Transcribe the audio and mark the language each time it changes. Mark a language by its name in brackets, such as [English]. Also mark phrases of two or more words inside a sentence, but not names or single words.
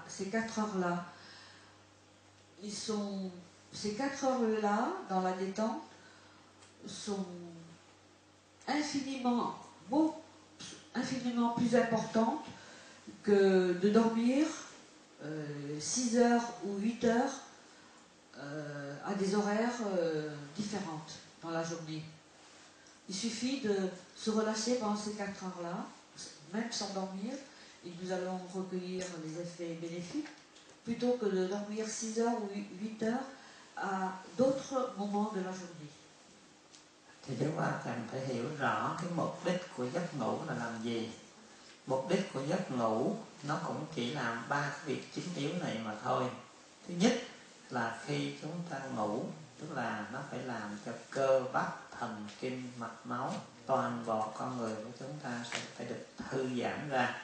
[French] Ces 4 heures-là, ces 4 heures-là, dans la détente, sont infiniment plus importantes que de dormir 6 heures ou 8 heures à des horaires différentes dans la journée. Il suffit de se relâcher pendant ces 4 heures-là, même sans dormir, et nous allons recueillir les effets bénéfiques, plutôt que de dormir 6 heures ou 8 heures à d'autres moments de la journée. [Vietnamese] Thì chúng ta cần phải hiểu rõ cái mục đích của giấc ngủ là làm gì. Mục đích của giấc ngủ nó cũng chỉ làm 3 cái việc chính yếu này mà thôi. Thứ nhất là khi chúng ta ngủ, tức là nó phải làm cho cơ bắp, thần kinh, mạch máu, toàn bộ con người của chúng ta sẽ phải được thư giãn ra.